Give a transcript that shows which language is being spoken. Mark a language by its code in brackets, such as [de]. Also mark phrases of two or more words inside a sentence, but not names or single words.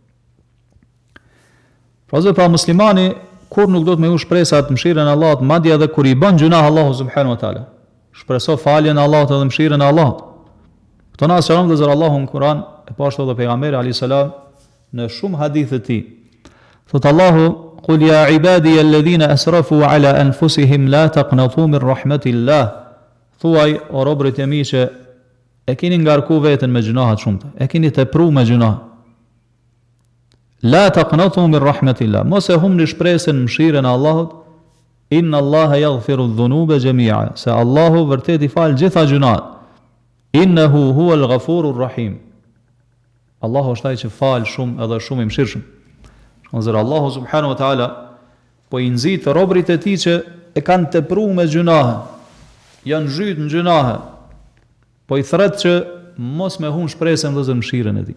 [sq] Pra muslimani kur nuk do të më u shpresat mëshirën e Allahut, madje edhe kur i bën gjuna Allahu [ar] سبحانه وتعالى. [sq] Shpreso faljen e Allahut edhe mëshirën e Allahut. Këto na shëron vëllezër Allahu në Kur'an, e pashtu edhe pejgamberi [ar] عليه السلام [sq] në shumë hadithe të tij. Thot Allahu: [ar] "قل يا عبادي الذين أسرفوا على أنفسهم لا تقنطوا من رحمة الله." [sq] Thuaj o robërit e mi që e keni ngarku veten me gjunahet shumëta, e keni tepruar me gjunah. [ar] لا تقنطوا من رحمة الله. [sq] Mos e humni shpresën në mëshirën e Allahut. [ar] إن الله يغفر الذنوب جميعا. [sq] Se Allahu vërtet i fal gjitha gjunahet. [ar] إنه هو الغفور الرحيم. [sq] Allahu është ai që fal shumë edhe shumë i mëshirshëm. Shkonzër Allahu [ar] سبحانه وتعالى [sq] po i nxit robërit e tij që e kanë tepruar me gjunahe, janë zhyt në gjunahe, po i thret që mos me humb shpresën vëllezër mëshirën e tij.